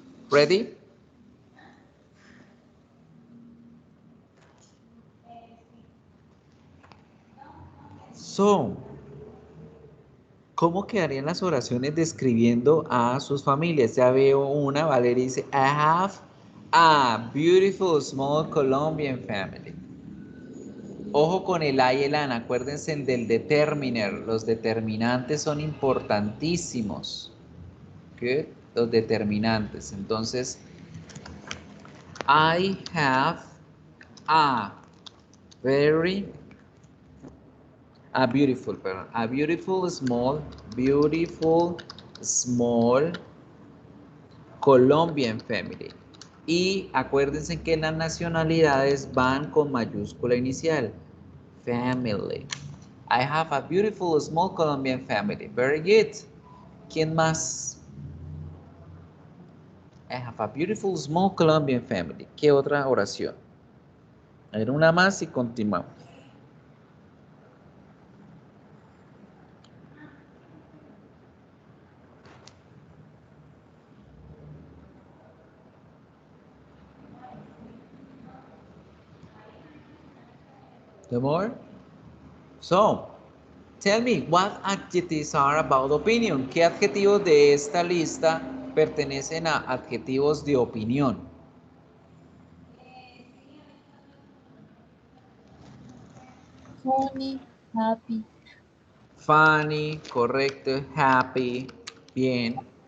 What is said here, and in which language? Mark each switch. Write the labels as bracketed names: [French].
[English] Ready? So, [Spanish] ¿cómo quedarían las oraciones describiendo a sus familias? Ya veo una, Valeria dice, [English] I have a beautiful small Colombian family. [Spanish] Ojo con el I y el an, acuérdense del determiner. Los determinantes son importantísimos. [English] Good. [Spanish] Los determinantes. Entonces, [English] I have a beautiful small Colombian family. [Spanish] Y acuérdense que las nacionalidades van con mayúscula inicial. [English] Family. I have a beautiful small Colombian family. Very good. [Spanish] ¿Quién más? [English] I have a beautiful small Colombian family. [Spanish] ¿Qué otra oración? A ver, una más y continuamos. [English] The more? So, tell me, what adjectives are about opinion? [Spanish] ¿Qué adjetivos de esta lista pertenecen a adjetivos de opinión? [English] Funny, happy, [Spanish] Funny, correcto. Happy, bien.